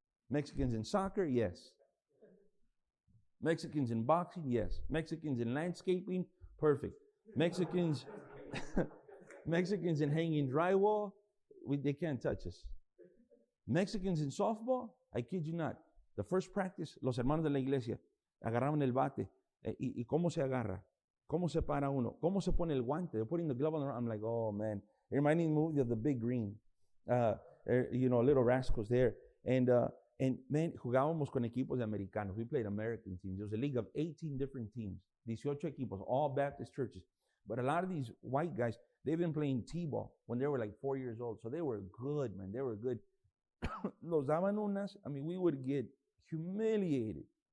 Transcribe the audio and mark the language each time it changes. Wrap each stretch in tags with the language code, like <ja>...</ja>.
<en>Mexicans in soccer, yes. Mexicans in boxing, yes. Mexicans in landscaping, perfect. Mexicans in hanging drywall, they can't touch us. Mexicans in softball, I kid you not. The first practice,</en> <es>los hermanos de la iglesia agarraban el bate. ¿Y cómo se agarra? ¿Cómo se para uno? ¿Cómo se pone el guante?</es> <en>They're putting the glove on the I'm like, oh man. It reminded me of the movie of The Big Green. Little rascals there. And man,</en> <es>jugábamos con equipos de americanos.</es> <en>We played American teams. There was a league of 18 different teams.</en> <es>18 equipos,</es> <en>all Baptist churches. But a lot of these white guys, they've been playing T-ball when they were like 4 years old. So they were good, man. They were good.</en> <es>Los daban unas,</es> <en>we would get humiliated.</en>